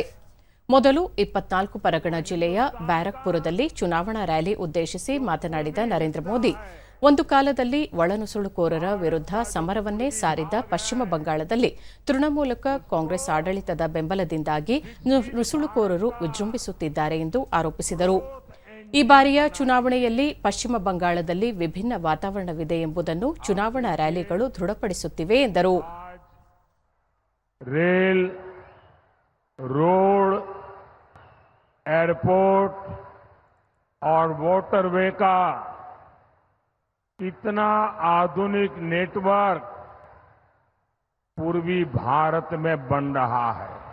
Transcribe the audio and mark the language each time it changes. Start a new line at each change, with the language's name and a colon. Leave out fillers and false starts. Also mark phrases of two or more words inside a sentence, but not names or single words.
Kannada: ಮೊದಲು 24 ಪರಗಣ ಜಿಲ್ಲೆಯ ಬ್ಯಾರಕ್ಪುರದಲ್ಲಿ ಚುನಾವಣಾ ರ್ಯಾಲಿ ಉದ್ದೇಶಿಸಿ ಮಾತನಾಡಿದ ನರೇಂದ್ರ ಮೋದಿ, ಒಂದು ಕಾಲದಲ್ಲಿ ಒಳನುಸುಳುಕೋರರ ವಿರುದ್ಧ ಸಮರವನ್ನೇ ಸಾರಿದ್ದ ಪಶ್ಚಿಮ ಬಂಗಾಳದಲ್ಲಿ ತೃಣಮೂಲಕ ಕಾಂಗ್ರೆಸ್ ಆಡಳಿತದ ಬೆಂಬಲದಿಂದಾಗಿ ನುಸುಳುಕೋರರು ವಿಜೃಂಭಿಸುತ್ತಿದ್ದಾರೆ ಎಂದು ಆರೋಪಿಸಿದರು. ಈ ಬಾರಿಯ ಚುನಾವಣೆಯಲ್ಲಿ ಪಶ್ಚಿಮ ಬಂಗಾಳದಲ್ಲಿ ವಿಭಿನ್ನ ವಾತಾವರಣವಿದೆ ಎಂಬುದನ್ನು ಚುನಾವಣಾ ರ್ಯಾಲಿಗಳು ದೃಢಪಡಿಸುತ್ತಿವೆ ಎಂದರು.
Hindi: रेल, रोड, एयरपोर्ट और वाटरवे का इतना आधुनिक नेटवर्क पूर्वी भारत में बन रहा है.